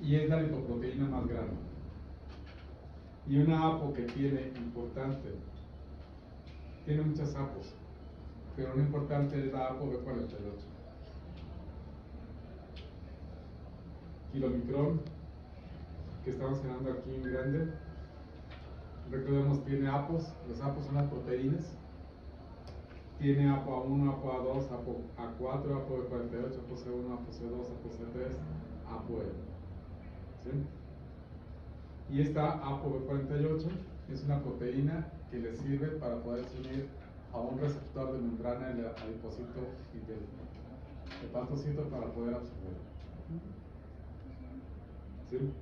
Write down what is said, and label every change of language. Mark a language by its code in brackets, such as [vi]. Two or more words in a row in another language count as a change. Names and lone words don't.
[es] Y es la lipoproteína más grande. Y una APO que tiene importante, tiene muchas APOs, pero una importante es la APO B48. Kilomicrón, que estamos cenando aquí en grande, recordemos, tiene APOs. Los APOs son las proteínas. Tiene APO A1, APO A2, APO A4, APO B48, APO C1, APO C2, APO C3, APO L. ¿Sí? Y esta APO B48 es una proteína que le sirve para poderse unir a un receptor de membrana del adipocito y del hepatocito para poder absorber. ¿Sí?